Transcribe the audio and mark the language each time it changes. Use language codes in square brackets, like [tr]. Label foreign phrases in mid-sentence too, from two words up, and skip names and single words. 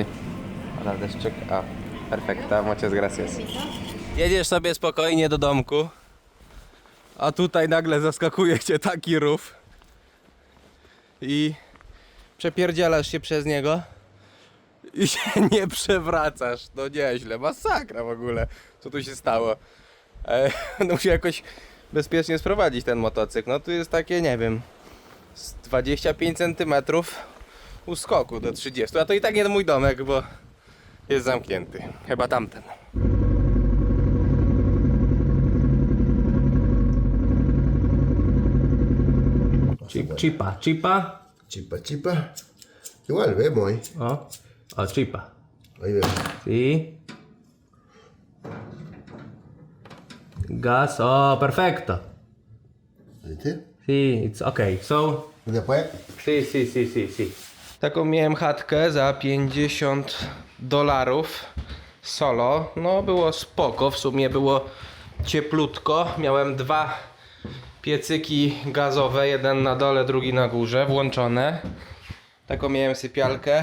[pl] Ale deszczyk, perfekta, [es] muchas gracias. [pl] Jedziesz sobie spokojnie do domku, a tutaj nagle zaskakuje cię taki rów i przepierdzielasz się przez niego i się nie przewracasz. No nieźle, masakra w ogóle. Co tu się stało? No muszę jakoś bezpiecznie sprowadzić ten motocykl. No tu jest takie, nie wiem, z 25 cm u skoku do 30, a to i tak nie mój domek, bo jest zamknięty. Chyba tamten. Chipa. Chipa, chipa. [es] Igual, vemos ahí. O, chipa. Ahí vemos. Sí. Gas, perfecto. ¿Viste? Sí, [en] it's okay. So, [es] Y después, sí. [pl] Taką miałem chatkę za $50 solo. No było spoko, w sumie było cieplutko. Miałem 2 piecyki gazowe, jeden na dole, drugi na górze, włączone. Taką miałem sypialkę.